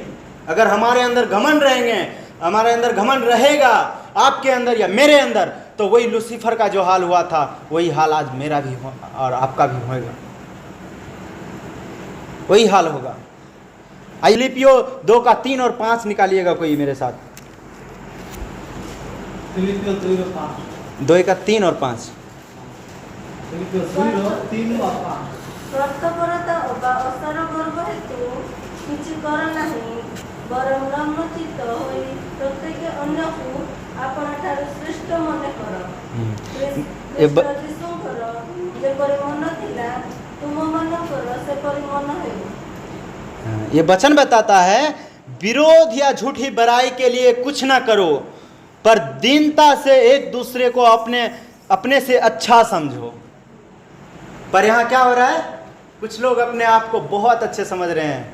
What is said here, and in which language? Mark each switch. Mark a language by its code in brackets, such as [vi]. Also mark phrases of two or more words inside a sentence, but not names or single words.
[hi] अगर हमारे अंदर घमंड रहेंगे, हमारे अंदर घमंड रहेगा, आपके अंदर या मेरे अंदर, तो वही लूसीफर का जो हाल हुआ था वही हाल आज मेरा भी और आपका भी होगा, वही हाल होगा। फिलिपियों 2 का 3 और 5 निकालिएगा कोई मेरे साथ। फिलिपियों 2 का 5, 2 का 3 और 5। फिलिपियों 2 3 और 5। [or] ସ୍ୱାର୍ଥପରତା ଅବା ଅସାର ଗର୍ବ ହେତୁ କିଛି କର ନାହିଁ, ବରଂ ନମ୍ରଚିତ୍ତ ହୋଇ ପ୍ରତ୍ୟେକ ଅନ୍ୟକୁ ଆପଣଠାରୁ ଶ୍ରେଷ୍ଠ ମନେ କର। ଖ୍ରୀଷ୍ଟ ଯୀଶୁଙ୍କର ଯେପରି ମନ ଥିଲା ତୁମମାନଙ୍କର ସେପରି ମନ ହେଉ। [hi] ये वचन बताता है विरोध या झूठी बुराई के लिए कुछ ना करो, पर दीनता से एक दूसरे को अपने से अच्छा समझो। पर यहाँ क्या हो रहा है, कुछ लोग अपने आप को बहुत अच्छे समझ रहे हैं।